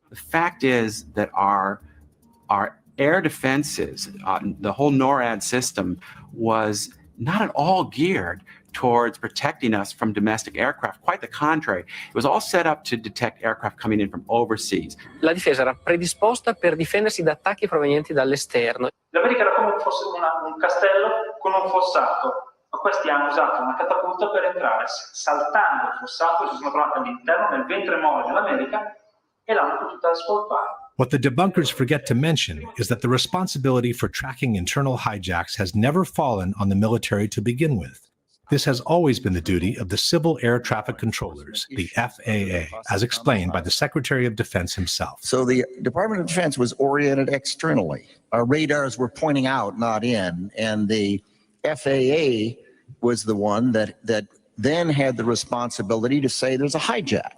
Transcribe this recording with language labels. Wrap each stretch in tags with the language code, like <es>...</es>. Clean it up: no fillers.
<en>The fact is that our air defenses, the whole NORAD system, was not at all geared towards protecting us from domestic aircraft. Quite the contrary. It was all set up to detect aircraft coming in from overseas.</en> <it>La difesa era predisposta per difendersi da attacchi provenienti dall'esterno. L'America era come fosse un castello con un fossato, ma questi hanno usato una catapulta per entrare. Saltando il fossato si sono trovati all'interno nel ventre mole dell'America e l'hanno potuta scolpare.</it> <en>What the debunkers forget to mention is that the responsibility for tracking internal hijacks has never fallen on the military to begin with. This has always been the duty of the Civil Air Traffic Controllers, the FAA, as explained by the Secretary of Defense himself. So the Department of Defense was oriented externally. Our radars were pointing out, not in, and the FAA was the one that then had the responsibility to say there's a hijack.</en>